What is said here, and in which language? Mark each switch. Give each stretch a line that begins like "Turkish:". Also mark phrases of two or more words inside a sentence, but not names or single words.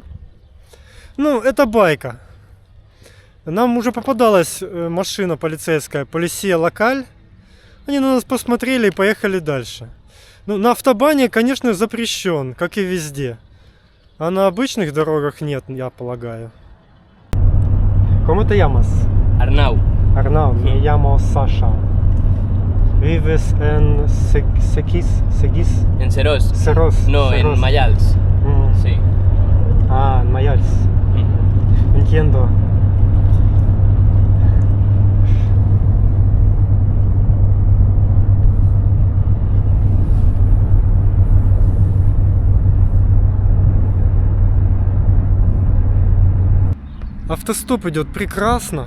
Russian: Ну, это байка. Нам уже попадалась машина полицейская,
Spanish: Policía Local.
Russian: Они на нас посмотрели и поехали дальше. Ну, на автобане, конечно, запрещен, как и везде. А на обычных дорогах нет, я полагаю.
Spanish: ¿Cómo te llamas? Arnau. Arnau, me llamo Sasha. ¿Vives en Seguís? En Serós. Serós. No, Serós. en Mayals. Sí. Ah, en Mayals. Entiendo.
Russian: Автостоп идет прекрасно.